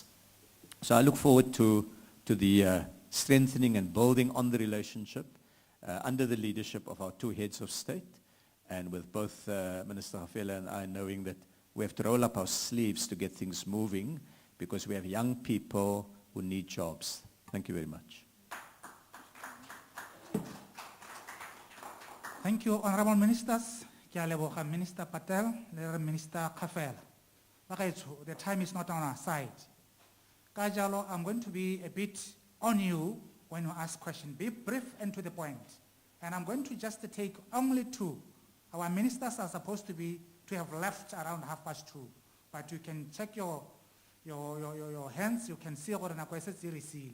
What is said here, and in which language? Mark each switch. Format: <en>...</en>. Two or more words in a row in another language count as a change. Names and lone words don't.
<en>So I look forward to the strengthening and building on the relationship under the leadership of our two heads of state, and with both Minister Gafela and I knowing that we have to roll up our sleeves to get things moving because we have young people who need jobs. Thank you very much. Thank you, Honorable Ministers.</en> <tn>Ke a leboga Minister Patel, le Minister Gafela. Bagaetsho,</tn> <en>the time is not on our side.</en> <tn>Ka jalo,</tn> <en>I'm going to be a bit on you when you ask questions. Be brief and to the point. And I'm going to just take only two. Our ministers are supposed to have left around 2:30, but you can check your hands, you can see what you receive.</en>